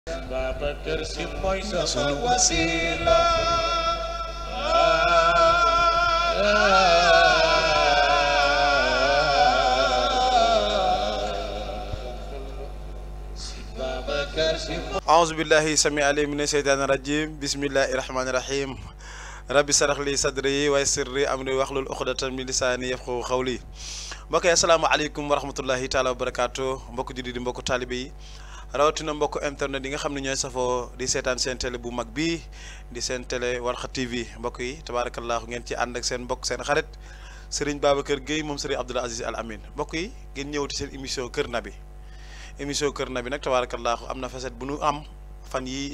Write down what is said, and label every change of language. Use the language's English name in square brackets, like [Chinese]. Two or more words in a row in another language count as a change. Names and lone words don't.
[Wolof] Babacar Si mooy sunu wasila [Arabic] أعوذ بالله السميع العليم من الشيطان الرجيم بسم الله الرحمن الرحيم ربي اشرح لي صدري ويسر لي أمري واحلل عقدة من لساني يفقهوا قولي [Wolof] mbokk yi [Arabic] السلام عليكم ورحمة الله تعالى وبركاته [Wolof] mbokk jullit di mbokk taalibe yi rawatina mbokk internet yi nga xam ne ñooy safoo di seetaan seen télé bu mag bii di seen télé Warkha TV mbokk yi tabaarakallaahu ngeen ci ànd ak seen mbokk seen xarit Serigne Babacar Gueye moom Serigne Abdoul Aziz Al Amin mbokk yi ngeen ñëwati seen émission Kër Nabi émission Kër Nabi nag tabaarakallaahu am na facette bu nu am fan yi